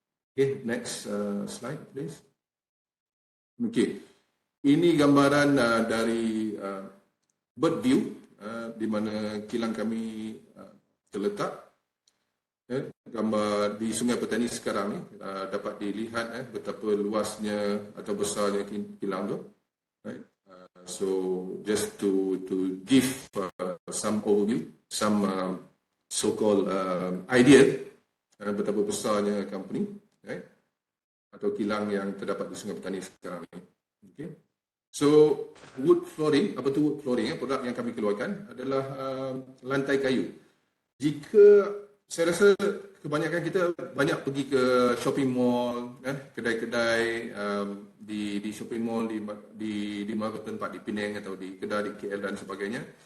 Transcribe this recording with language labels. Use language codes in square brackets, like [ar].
[en] Okay, next slide please. [ms] Okay, ini gambaran dari bird view di mana kilang kami terletak. Gambar di Sungai Petani sekarang ni dapat dilihat betapa luasnya atau besarnya kilang tu. [en] Right? So just to give some overview, some so-called idea [ms] betapa besarnya [en] company, right? [ms] Atau kilang yang terdapat di Sungai Petani sekarang ni. Okay. [en] So wood flooring, [ms] apa tu wood flooring? Produk yang kami keluarkan adalah lantai kayu. Jika saya rasa kebanyakan kita banyak pergi ke shopping mall, kedai-kedai di shopping mall di beberapa tempat di Penang atau di Kedah, di KL dan sebagainya.